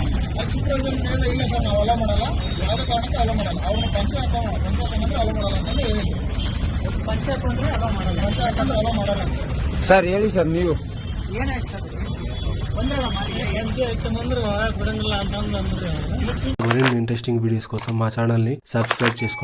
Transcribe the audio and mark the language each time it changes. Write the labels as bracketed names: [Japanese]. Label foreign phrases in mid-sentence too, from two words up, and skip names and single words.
[Kannada] ಅಲ್ಲಿ ಸೂಪರ್ವೈಸರ್ ಕೇಳಿದ್ರೆ ಇಲ್ಲ ಸರ್ ನಾವು ಅಲೋ ಮಾಡಲ್ಲ, ಯಾವುದೇ ಕಾರಣಕ್ಕೆ ಅಲೋ ಮಾಡಲ್ಲ, ಅವನು ಪಂಚೆ ಹಾಕೊಂಡ್ರೆ ಅಲೋ ಮಾಡಲ್ಲ ಅಂತಂದ್ರೆ ಹೇಳಿದ್ರು. ಪಂಚೆ ಹಾಕೊಂಡ್ರೆ ಅಲೋ ಮಾಡಲ್ಲ, ಪಂಚೆ ಹಾಕೊಂಡ್ರೆ ಅಲೋ ಮಾಡಲ್ಲ ಅಂತ. ಸರ್ ಹೇಳಿ ಸರ್ ನೀವು ಏನಾಯ್ತು ಸರ್? ಬಂದ್ರಲ್ಲ ಬಂದ್ರೆ ಬಿಡಂಗಿಲ್ಲ ಅಂತಂದ್ರೆ [Telugu] మరిన్ని ఇంట్రెస్టింగ్ వీడియోస్ కోసం మా ఛానల్ని సబ్స్క్రైబ్ చేసుకోండి.